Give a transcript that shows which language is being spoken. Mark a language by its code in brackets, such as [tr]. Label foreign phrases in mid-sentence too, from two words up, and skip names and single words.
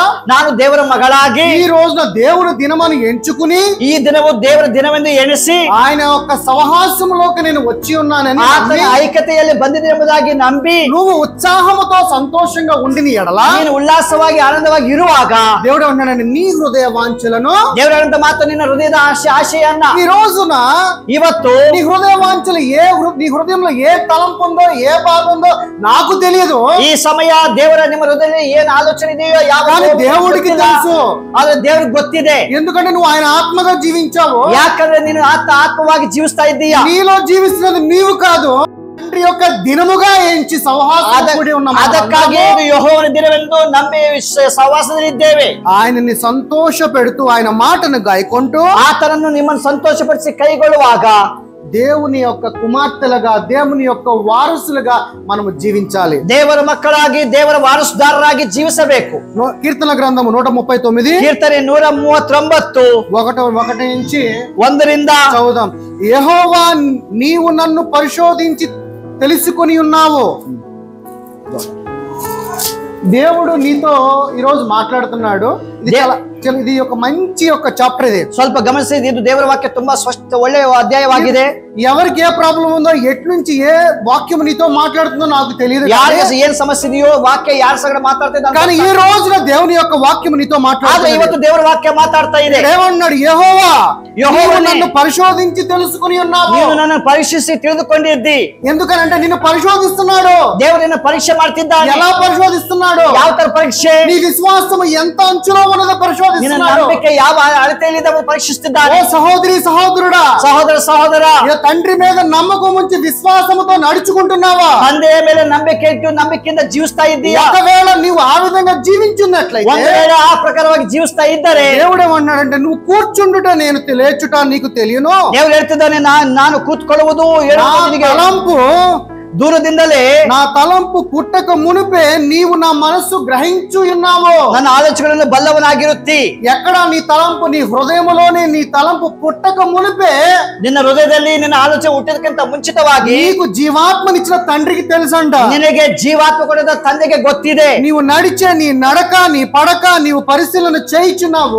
[kn] ನಾನು ದೇವರ ಮಗಳಾಗಿ [te] ఈ రోజున దేవుని దినమని ఎంచుకుని, [kn] ಈ ದಿನವು ದೇವರ ದಿನವೆಂದು ಎಣಿಸಿ [te] ఆయన యొక్క సహవాసములోకి నేను వచ్చి ఉన్నానని [kn] ಆತನ ಐಕ್ಯತೆಯಲ್ಲಿ ಬಂದಿದೆ ಎಂಬುದಾಗಿ ನಂಬಿ [te] నువ్వు ఉత్సాహముతో సంతోషంగా ఉండిన ఎడలా, [kn] ನೀನು ಉಲ್ಲಾಸವಾಗಿ ಆನಂದವಾಗಿ ಇರುವಾಗ [te] దేవుడు అన్నాడండి నీ హృదయ వాంఛలను, [kn] ದೇವರಂತ ಮಾತು ನಿನ್ನ ಹೃದಯದ ಆಶೆಯನ್ನ [te] ఈ రోజున [kn] ಇವತ್ತು [te] నీ హృదయ వాంఛలు నీ హృదయంలో ఏ తలంపు ఉందో, ఏ బాధ ఉందో నాకు తెలియదు. [kn] ಈ ಸಮಯ ದೇವರ ನಿಮ್ಮ ಹೃದಯದಲ್ಲಿ ಏನ್ ಆಲೋಚನೆ ಇದೆಯೋ ಯಾವ [te] దేవుడికి తెలుసు. [kn] ಆದ್ರೆ ದೇವ್ರಿಗೆ ಗೊತ್ತಿದೆ. [te] ఎందుకంటే నువ్వు ఆయన ఆత్మగా జీవించావు. [kn] ಯಾಕಂದ್ರೆ ನೀನು ಆತ್ಮವಾಗಿ ಜೀವಿಸ್ತಾ ಇದ್ದೀಯಾ. [te] నీలో జీవిస్తున్నది నీవు కాదు, తండ్రి యొక్క దినముగా ఎంచి సహవాసముడి ఉన్న [kn] ಅದಕ್ಕಾಗಿ ಇದು ಯೆಹೋವನ ದಿನವೆಂದು ನಂಬಿ ಸಹವಾಸದಲ್ಲಿದ್ದೇವೆ. [te] ఆయనని సంతోష పెడుతూ ఆయన మాటను గాయకుంటూ [kn] ಆತನನ್ನು ನಿಮ್ಮನ್ನು ಸಂತೋಷಪಡಿಸಿ ಕೈಗೊಳ್ಳುವಾಗ [te] దేవుని యొక్క కుమార్తెలుగా, దేవుని యొక్క వారసులుగా మనము జీవించాలి. [kn] ದೇವರ ಮಕ್ಕಳಾಗಿ ದೇವರ ವಾರಸುದಾರರಾಗಿ ಜೀವಿಸಬೇಕು. [te] కీర్తన గ్రంథము 139 [kn] ಕೀರ್ತನೆ 139 [te] 1 నుంచి [kn] 1ರಿಂದ [te] చదువుదాం. యెహోవా నీవు నన్ను పరిశోధించి తెలుసుకొని ఉన్నావు. దేవుడు నీతో ఈరోజు మాట్లాడుతున్నాడు. ఇది ఒక మంచి ఒక చాప్టర్. ఇది [kn] ಸ್ವಲ್ಪ ಗಮನಿಸಿ, ಇದು ದೇವರ ವಾಕ್ಯ ತುಂಬಾ ಸ್ಪಷ್ಟ ಒಳ್ಳೆಯ ಅಧ್ಯಾಯವಾಗಿದೆ. [te] ఎవరికి ఏ ప్రాబ్లం ఉందో, ఎటు నుంచి ఏ వాక్యం నీతో మాట్లాడుతుందో నాకు తెలియదు. [kn] ಯಾರಿಗೆ ಏನ್ ಸಮಸ್ಯೆ ಇದೆಯೋ ವಾಕ್ಯ ಯಾರ ಸಂಗಡ ಮಾತಾಡ್ತಿದ್ದ, [te] కానీ ఈ రోజున దేవుని యొక్క వాక్యం నీతో మాట్లాడుతుంది. [kn] ಇವತ್ತು ದೇವರ ವಾಕ್ಯ ಮಾತಾಡ್ತಾ ಇದೆ. [te] ఏమన్నాడు? యెహోవా నన్ను పరిశోధించి తెలుసుకుని ఉన్నావు. [kn] ನೀನು ನನ್ನನ್ನು ಪರೀಕ್ಷಿಸಿ ತಿಳಿದುಕೊಂಡಿದ್ದಿ. [te] ఎందుకనంటే నిన్ను పరిశోధిస్తున్నాడు. [kn] ದೇವರು ನಿನ್ನ ಪರೀಕ್ಷೆ ಮಾಡ್ತಿದ್ದಾನೆ. [te] ఎలా పరిశోధిస్తున్నాడు? [kn] ಯಾವ ತರ ಪರೀಕ್ಷೆ? [te] నీ విశ్వాసం ఎంత అంచులో ఉన్నదో పరిశోధిస్తున్నాడు. [kn] ನಂಬಿಕೆ ಯಾವ ಅಳತೆಯಲ್ಲಿ ಪರೀಕ್ಷಿಸುತ್ತಿದ್ದಾನೆ. [te] ఓ సహోదరి సహోదరుడా, సహోదర తండ్రి మీద నమ్మకం ఉంచి విశ్వాసముతో నడుచుకుంటున్నావా? [kn] ತಂದೆಯ ಮೇಲೆ ನಂಬಿಕೆ ಇಟ್ಟು ನಂಬಿಕೆಯಿಂದ ಜೀವಿಸ್ತಾ ಇದ್ದೀಯಾ? [te] ఒకవేళ నీవు ఆ విధంగా జీవించున్నట్లయితే, [kn] ಒಂದು ವೇಳೆ ಆ ಪ್ರಕಾರವಾಗಿ ಜೀವಿಸ್ತಾ ಇದ್ದರೆ, [te] దేవుడు ఏమన్నాడంటే నువ్వు కూర్చుండుట నేను లేచుట నీకు తెలియను. [kn] ದೇವರು ಹೇಳ್ತಿದ್ದಾನೆ, ನಾನು ಕೂತ್ಕೊಳ್ಳುವುದು [te] తలంపు [kn] ದೂರದಿಂದಲೇ, [te] నా తలంపు పుట్టక మునిపే నీవు నా మనస్సు గ్రహించు ఉన్నావు. [kn] ನನ್ನ ಆಲೋಚನೆಗಳನ್ನು ಬಲ್ಲವನಾಗಿರುತ್ತಿ. [te] ఎక్కడ నీ తలంపు? నీ హృదయములోనే నీ తలంపు పుట్టక మునిపే, [kn] ನಿನ್ನ ಹೃದಯದಲ್ಲಿ ನಿನ್ನ ಆಲೋಚನೆ ಹುಟ್ಟಿದಕ್ಕಿಂತ ಮುಂಚಿತವಾಗಿ [te] నీకు జీవాత్మనిచ్చిన తండ్రికి తెలుసంట. [kn] ನಿನಗೆ ಜೀವಾತ್ಮ ಕೊಡದ ತಂದೆಗೆ ಗೊತ್ತಿದೆ. [te] నీవు నడిచే నీ నడక, నీ పడక నీవు పరిశీలన చేయించున్నావు.